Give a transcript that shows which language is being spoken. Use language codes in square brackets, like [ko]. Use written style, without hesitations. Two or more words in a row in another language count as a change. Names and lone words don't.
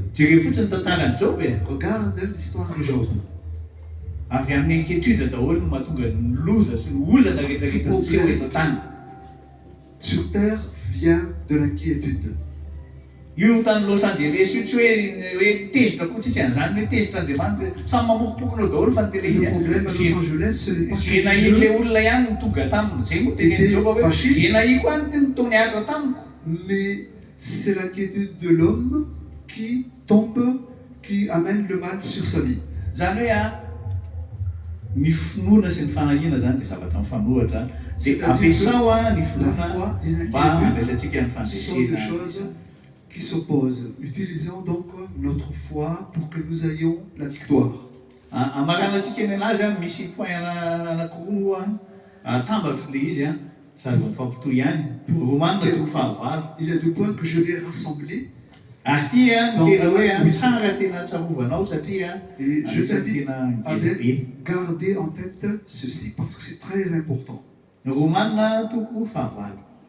[mg] Jereo fotsiny ny tantaran'ny Job [fr] Regarde l'histoire de Job. [mg] avy amin'ny inquiétude daholo no mahatonga ny loza sy ny olana rehetrarehetra miseho eto tany. [fr] Sur terre vient de l'inquiétude. [mg] Io tany Los Angeles io tsy hoe tezitra kotsitsy an'izany hoe tezitra Andriamanitra samy mamokopokonao daholo fa ny tele [fr] Le [mg] izy [fr] problème à Los Angeles, ce n'est pas [mg] zay [fr] que [mg] nahin' le [fr] Dieu, [mg] olona ihany no tonga taminy. Zay moa tenen'ny Job hoe zay nahi koa ny nataony asa tamiko. [fr] mais c'est l'inquiétude de l'homme qui tombe, qui amène le mal sur sa vie. [mg] Zany hoe ny finoana sy ny fanahina zany dia zavatra mifanohatra. Dia ampiasao ny [fr] La [mg] finoana [fr] foi et [mg] mba [fr] l'inquiétude [mg] handraisantsika ny [fr] sont 2 [mg] fandresena. [fr] choses qui s'opposent. Utilisons donc notre foi pour que nous ayons la victoire. [mg] Amaranantsika ny anazy misy point anankiroa atambatra le izy sady mifampitohy ihany. Romanina toko fahavalo. [fr] Il y a 2 points que je vais rassembler [mg] Ary ty tena hoe tsara tena tsarovanao satria [fr] et je t'invite [mg] tena [fr] à [mg] ngeza be. [fr] garder en tête ceci parce que c'est très important. [mg] Romanina toko fahavalo.